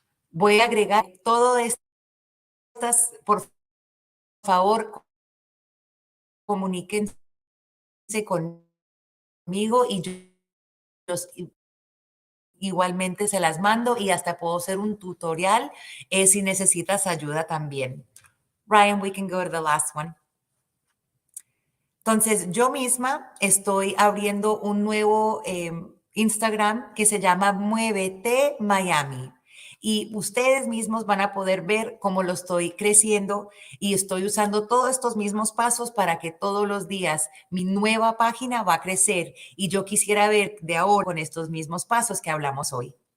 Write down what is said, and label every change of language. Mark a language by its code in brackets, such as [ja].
[es] Voy a agregar todo estas, por favor, comuníquense conmigo y yo igualmente se las mando y hasta puedo hacer un tutorial si necesitas ayuda también. [en] Ryan, we can go to the last one. [es] Entonces, yo misma estoy abriendo un nuevo Instagram que se llama Muévete Miami. y ustedes mismos van a poder ver cómo lo estoy creciendo y estoy usando todos estos mismos pasos para que todos los días mi nueva página va a crecer y yo quisiera ver de ahora con estos mismos pasos que hablamos hoy.